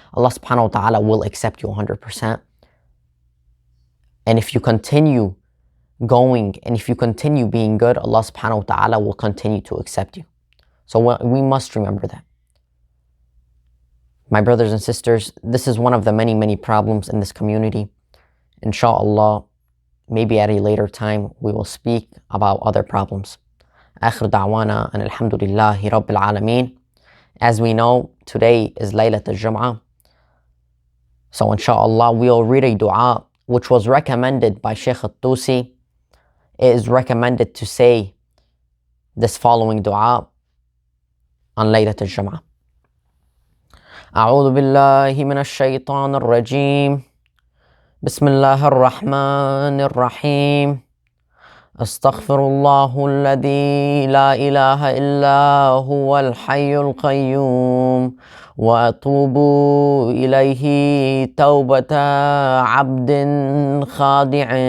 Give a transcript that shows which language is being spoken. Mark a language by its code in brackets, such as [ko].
[en] Allah subhanahu wa ta'ala will accept you 100%. And if you continue going and if you continue being good, Allah subhanahu wa ta'ala will continue to accept you. So we must remember that. My brothers and sisters, this is one of the many, many problems in this community. Inshallah, maybe at a later time we will speak about other problems. [ar] آخر دعوانا أن الحمد لله رب العالمين. [en] As we know, today is Laylat al-Jum'ah. So inshallah, we'll read a dua which was recommended by Shaykh al-Tusi. It is recommended to say this following dua on Laylat al-Jum'ah. [ar] أعوذ بالله من الشيطان الرجيم. بسم الله الرحمن الرحيم. أستغفر الله الذي لا إله إلا هو الحي القيوم وأتوب إليه توبة عبد خادع